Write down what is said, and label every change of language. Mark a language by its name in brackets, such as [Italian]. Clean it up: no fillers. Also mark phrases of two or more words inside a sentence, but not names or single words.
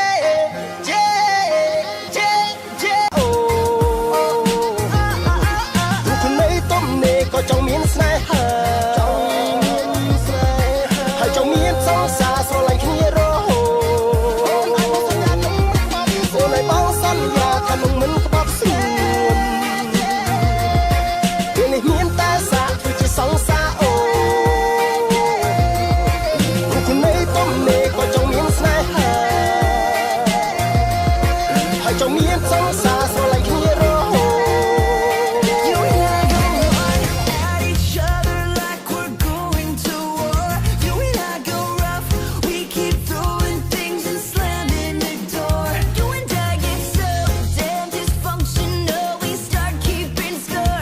[Khmer] អូរូបคนនេះទំនេរក៏ចង់មានស្នេហាហើយចង់មានសង្សារស្រឡាញ់គ្នារហូតអូនឲ្យបងសន្យាថានឹងមិនក្បត់ស្រួន ពេលនេះមានតែសាក់ធ្វើជាសង្សារអូរូបคนនេះទំនេរក៏ចង់មានស្នេហាហើយចង់មានសង្សារស្រឡាញ់គ្នារហូត [English] You and I go right at each other like we're going to war. You and I go rough, we keep throwing things and slamming the door. You and I get so damn dysfunctional, we start keeping score.